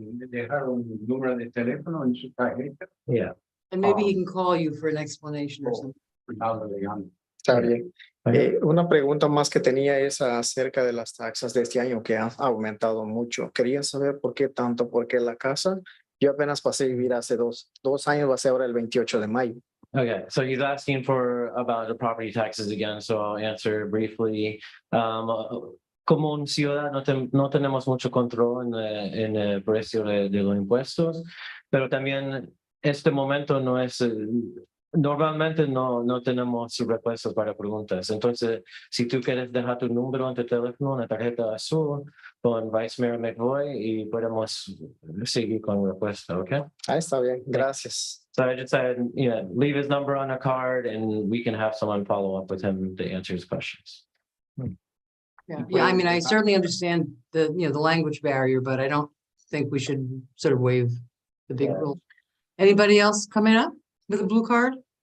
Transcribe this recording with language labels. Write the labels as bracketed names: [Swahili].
[Spanish] Dejar un número de teléfono en su tarjeta. [English] yeah. and maybe he can call you for an explanation or something. [Spanish] Está bien. Una pregunta más que tenía es acerca de las taxas de este año que han aumentado mucho. Quería saber por qué tanto, porque la casa, yo apenas pasé a vivir hace dos años, va a ser ahora el 28 de mayo. [English] Okay, so he's asking about the property taxes again, so I'll answer briefly. [Spanish] Como un ciudad no tenemos mucho control en el precio de los impuestos, pero también este momento no es, normalmente no tenemos respuestas para preguntas. Entonces, si tú quieres dejar tu número en tu teléfono, una tarjeta azul con Vice Mayor McVoy y podemos seguir con respuesta, ¿ok? Está bien, gracias. [English] So I just said, leave his number on a card and we can have someone follow up with him to answer his questions. Yeah, I mean, I certainly understand the language barrier, but I don't think we should sort of waive the big Yeah. rule. Anybody else coming up with a blue card?